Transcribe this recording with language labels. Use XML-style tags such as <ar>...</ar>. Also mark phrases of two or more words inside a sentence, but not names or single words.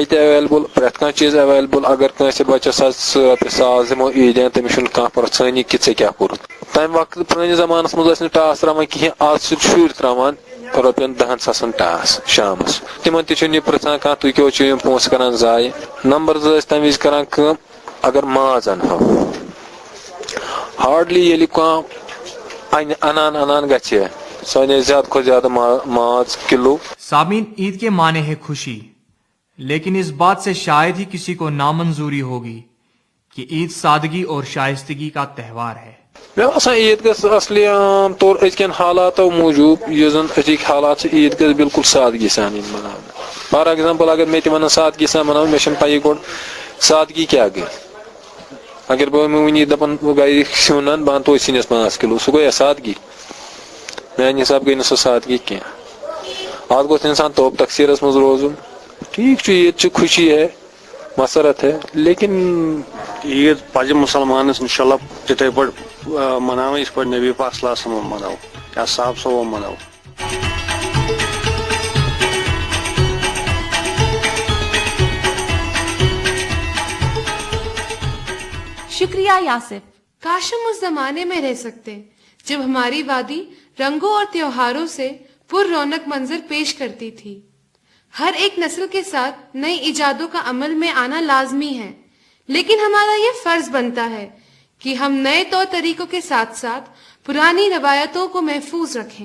<ks>تہِ ایویلیبل پرٛٮ۪تھ کانٛہہ چیٖز ایویلیبل اگر کٲنٛسہِ بچس رۄپیہِ 1000 دِمو عیٖدیان تٔمِس چھُنہٕ کانٛہہ پرژھٲنی کہِ ژےٚ کیٛاہ کوٚرُتھ تمہِ وقتہٕ پرٛٲنِس زمانس منٛز ٲسۍ نہٕ ٹاس تراوان کِہیٖنۍ آز چھِ شُرۍ تراوان رۄپین 10,000 ٹاس شامس تِمن تہِ چھُنہٕ یہِ پرژھان کانٛہہ تُہۍ کیٛاہ چھِو یِم پونٛسہٕ کران ضایہِ نمبر 2 ٲسۍ تمہِ وِزِ کران کٲم اگر ماز انہو ہارڈلی ییٚلہِ کانٛہہ انان گژھِ سۄ اَنے زیادٕ کھۄتہٕ زیادٕ ماز کلو.</ks> <ur>سامعین عید کے معنی ہے خوشی لیکن اس بات سے شاید ہی کسی کو نامنظوری ہوگی کہ عید سادگی اور شائستگی کا تہوار ہے.</ur> <ks>مےٚ باسان عیٖد گژھِ اصلی عام طور أزکٮ۪ن حالاتو موٗجوٗب یُس زن أزِکۍ حالات چھِ عیٖد گژھِ بالکل سادگی سان یِنۍ مناونہٕ</ks> <en>for example</en> <ks>اگر مےٚ تہِ ونان سادگی سان مناوٕنۍ مےٚ چھنہٕ پیی گۄڈٕ سادگی کیٛاہ گٔے اگر بہٕ وٕنی دپان بہٕ گرِ سیُن انہٕ بہٕ انہٕ توتہِ سِنِس 5 کِلوٗ سُہ گٔیا سادگی میانہِ حساب گٔے نہٕ سۄ سادگی کینٛہہ اتھ گوٚژھ انسان توب تقسیٖرس منٛز روزُن ٹھیٖک چھُ عیٖد چھِ</ks> <ur>خوشی ہے مسرت ہے لیکن</ur> <ks>عیٖد پزِ مُسلمانس انشاءاللہ تِتھے پٲٹھۍ مناوٕنۍ یِتھ پٲٹھۍ نبی پاک</ks> <ar>صلی اللہ علیہ وسلم</ar> <ks>مناو یا صاحب صوب مناو. شکریہ یاسف.</ks> <ur>کاش ہم اس زمانے میں رہ سکتے جب ہماری وادی رنگوں اور تیوہاروں سے پر رونق منظر پیش کرتی تھی. ہر ایک نسل کے ساتھ نئی ایجادوں کا عمل میں آنا لازمی ہے لیکن ہمارا یہ فرض بنتا ہے کہ ہم نئے طور طریقوں کے ساتھ ساتھ پرانی روایتوں کو محفوظ رکھیں.</ur>